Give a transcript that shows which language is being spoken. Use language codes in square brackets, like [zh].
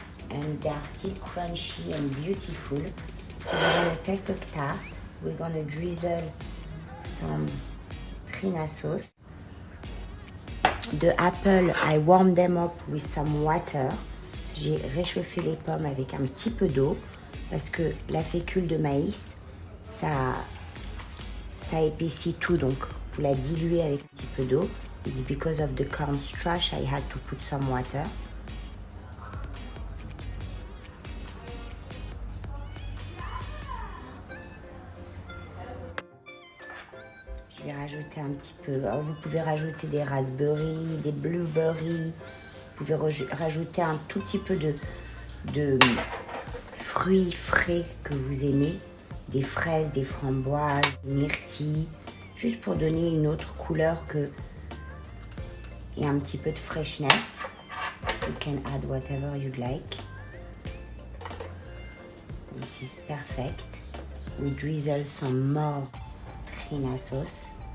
[en] And they are still crunchy and beautiful. So we're gonna take the tart. We're gonna drizzle some trina sauce. The apple, I warmed them up with some water. [fr] J'ai réchauffé les pommes avec un petit peu d'eau parce que la fécule de maïs, ça épaissit tout, donc vous la diluez avec un petit peu d'eau. [en] It's because of the corn starch I had to put some water. [fr] Je vais rajouter un petit peu. Alors vous pouvez rajouter des raspberries, des blueberries. Vous pouvez rajouter un tout petit peu de fruits frais que vous aimez. Des fraises, des framboises, des myrtilles. Juste pour donner une autre couleur et un petit peu de freshness. [en] You can add whatever you'd like. This is perfect. We drizzle some more trina sauce.